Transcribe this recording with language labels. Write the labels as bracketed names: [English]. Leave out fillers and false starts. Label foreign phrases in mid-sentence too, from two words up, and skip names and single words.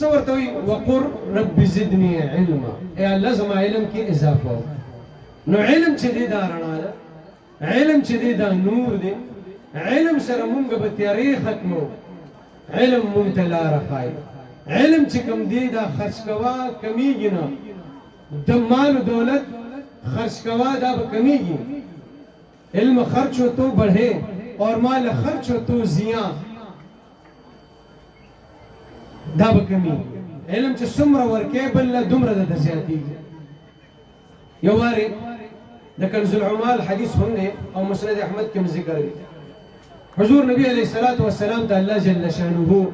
[Pashto] ورته وایي [Arabic] وقل رب زدني علما [Pashto] ای الله زما علم کې اضافه وکړه نو علم چې دی دا رڼا ده علم چې دی دا نور دی علم سره مونږ به تیارې ختمو علم مونږ ته لاره ښایي علم چې کوم دی دا خرڅ کوه کمیږي نه د مال و دولت خرچ کوا دا به کمیږي [Urdu] علم خرچ ہو تو بڑھے اور مال خرچ ہو تو زیاں [Pashto] دا به کمیږي علم چې څومره ورکې بل دومره د زیاتېږي یو وارې د کنز العمال حدیث هم دی او مسند احمد کې ذکر دی حضور نبی [Arabic] علیه الصلاة والسلام [Pashto] ته الله [Arabic] جل شانه